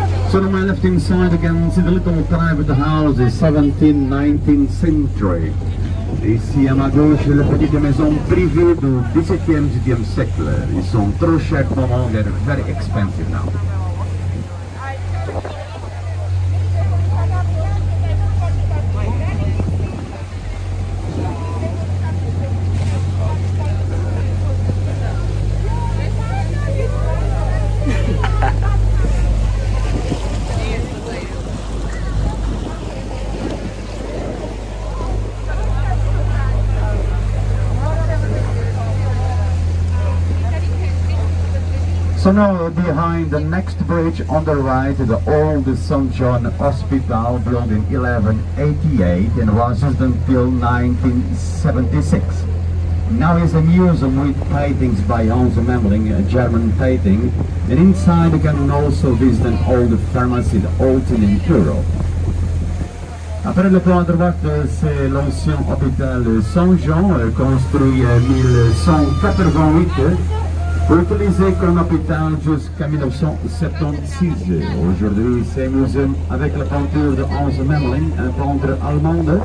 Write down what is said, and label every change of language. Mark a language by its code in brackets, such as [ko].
[en] So on my left hand side you can see the little private houses, 17th, 19th century. [fr] Ici à ma gauche, les petites maisons privées du 17e, 18e siècle. Ils sont trop chers pour le moment, [en] they're very expensive now. So now behind the next bridge on the right, the old St. John Hospital built in 1188 and was used until 1976. Now it's a museum with paintings by Hans Memling, a German painting, and inside you can also visit an old pharmacy, the Alton in Turu. [fr] Après le plan à droite, c'est l'ancien hôpital Saint-Jean, construit en 1188. Utilisé comme hôpital jusqu'à 1976. Aujourd'hui, c'est un musée avec la peinture de Hans Memling, un peintre allemand.